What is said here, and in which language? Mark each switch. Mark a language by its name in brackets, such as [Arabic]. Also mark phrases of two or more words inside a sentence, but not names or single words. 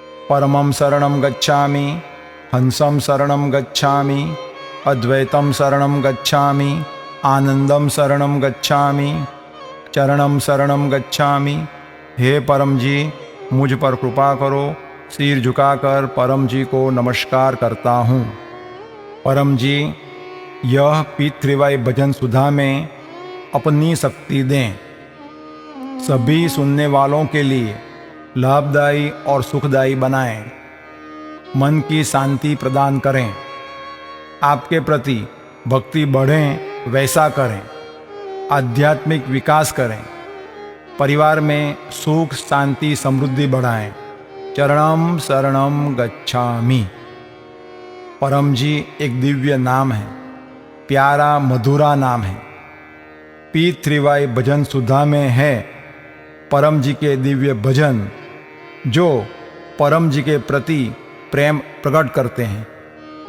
[Pali] परमं शरणं गच्छामि, हंसं शरणं गच्छामि, अद्वैतं शरणं गच्छामि, आनंदम शरणं गच्छामि, चरणम शरणं गच्छामि। [Hindi] हे परम जी, मुझ पर कृपा करो। सिर झुकाकर परम जी को नमस्कार करता हूँ। परम जी, यह पी3y भजन सुधा में अपनी शक्ति दें, सभी सुनने वालों के लिए लाभदायी और सुखदायी बनाएं, मन की शांति प्रदान करें, आपके प्रति भक्ति बढ़ें वैसा करें, आध्यात्मिक विकास करें, परिवार में सुख शांति समृद्धि बढ़ाएं। [Pali] चरणम शरणम गच्छामि। [Hindi] परम जी एक दिव्य नाम है, प्यारा मधुरा नाम है। पी3y भजन सुधा में है परम जी के दिव्य भजन, जो परम जी के प्रति प्रेम प्रकट करते हैं।